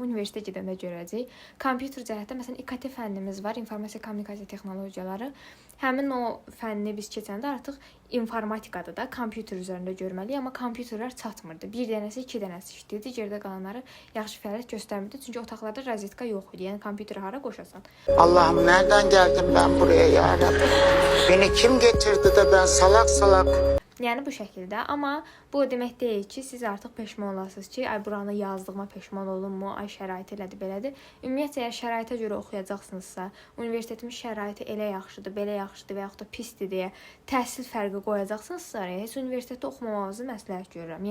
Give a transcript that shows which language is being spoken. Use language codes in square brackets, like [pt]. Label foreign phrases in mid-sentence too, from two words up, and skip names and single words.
[az] Bu universitetə gedəndə görəcəyik. Kompüter cəhətdə məsələn İKT fənnimiz var, informasiya kommunikasiya texnologiyaları. Həmin o fənni biz keçəndə artıq informatikadır da, kompüter üzərində görməliyik, amma kompüterlər çatmırdı. Bir dənəsi, 2 dənəsi işləyirdi, geridə qalanları yaxşı fəaliyyət göstərmirdi. Çünki otaqlarda rozetka yox idi. Yəni kompüteri hara qoşasan? [tr] Allah'ım nereden geldim ben buraya ya Rabbi? Beni kim getirdi de ben salak salak. [az] Yəni bu şəkildə, amma bu o demək deyil ki, siz artıq peşman olasınız ki, ay buranı yazdığıma peşman olunmu, ay şərait elədir, belədir. Ümumiyyətlə, əgər şəraitə görə oxuyacaqsınızsa, universitetimin şəraiti elə yaxşıdır, belə yaxşıdır və yaxud da pisdir deyə təhsil fərqi qoyacaqsınızsa, heç universitetdə oxumamağınızı məsləhət görürəm.